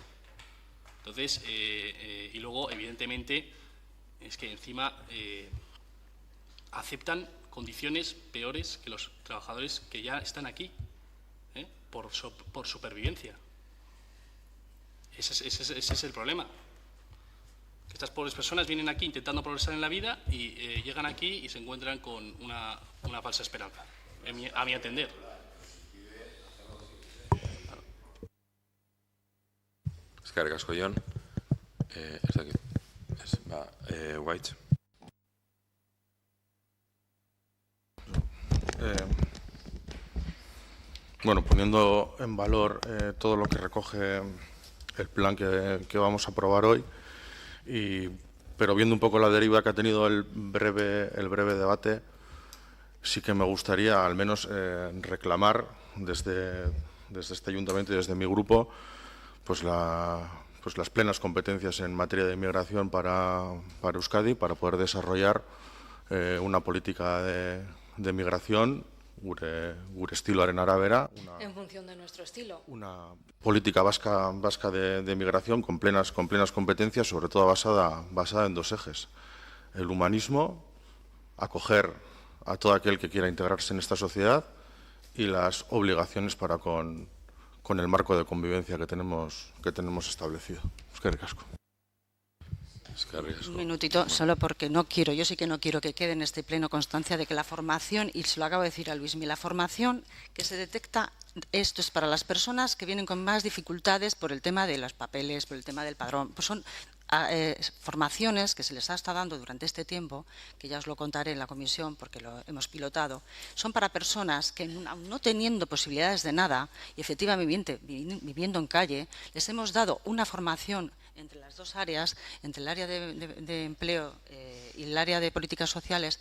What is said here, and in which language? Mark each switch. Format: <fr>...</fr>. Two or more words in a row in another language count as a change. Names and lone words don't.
<es>Entonces, y luego, evidentemente, es que encima aceptan condiciones peores que los trabajadores que ya están aquí, por supervivencia. Ese es el problema. Que estas pobres personas vienen aquí intentando progresar en la vida y llegan aquí y se encuentran con una falsa esperanza, a mi entender.</es> <eu>Eskerrik asko, Jon. White.</eu> <es>Bueno, poniendo en valor todo lo que recoge el plan que vamos a aprobar hoy, pero viendo un poco la deriva que ha tenido el breve debate, sí que me gustaría al menos reclamar desde este ayuntamiento y desde mi grupo pues las plenas competencias en materia de inmigración para Euskadi, para poder desarrollar una política de migración</es> <eu>gure estiloaren arabera,</eu> <es>en función de nuestro estilo. Una política vasca de migración con plenas competencias, sobre todo basada en dos ejes: el humanismo, acoger a todo aquel que quiera integrarse en esta sociedad, y las obligaciones para con el marco de convivencia que tenemos establecido.</es> <eu>Eskerrik asko.</eu> <es>Un minutito, solo porque yo sí que no quiero que quede en este pleno constancia de que la formación, y se lo acabo de decir a Luismi, la formación que se detecta, esto es para las personas que vienen con más dificultades por el tema de los papeles, por el tema del padrón. Pues son formaciones que se les ha estado dando durante este tiempo, que ya os lo contaré en la comisión porque lo hemos pilotado, son para personas que aun no teniendo posibilidades de nada y efectivamente viviendo en calle, les hemos dado una formación entre las dos áreas, entre el área de empleo y el área de políticas sociales.</es>